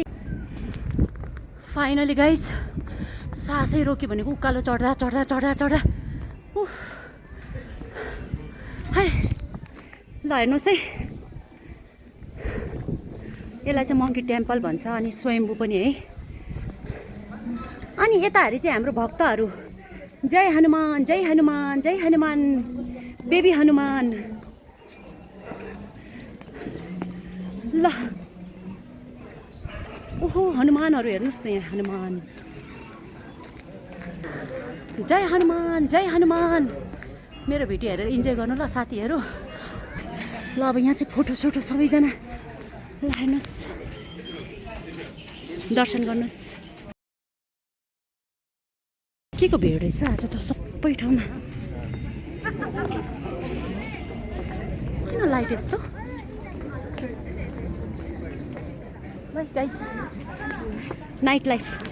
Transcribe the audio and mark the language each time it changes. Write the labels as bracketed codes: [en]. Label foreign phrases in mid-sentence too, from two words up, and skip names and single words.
[en] finally guys [ne] सासै रोक्यो भनेको उकालो चढ्दा चढ्दा चढ्दा चढ्दा उफ है। ल हेर्नुहोस् है, यसलाई चाहिँ मङ्की टेम्पल भन्छ अनि स्वयम्भू पनि है। अनि यताहरू चाहिँ हाम्रो भक्तहरू जय हनुमान जय हनुमान जय हनुमान बेबी हनुमान। ल ओहो हनुमानहरू हेर्नुहोस् यहाँ, हनुमान जय हनुमान जय हनुमान। मेरो भिडियो हेरेर इन्जोय गर्नु ल साथीहरू। ल अब यहाँ चाहिँ फोटो सोटो सबैजना ल हेर्नुहोस्, दर्शन गर्नुहोस्। के को भिड रहेछ आज त सबै ठाउँमा। किन लाइट यस्तो गाइस, [en] night life.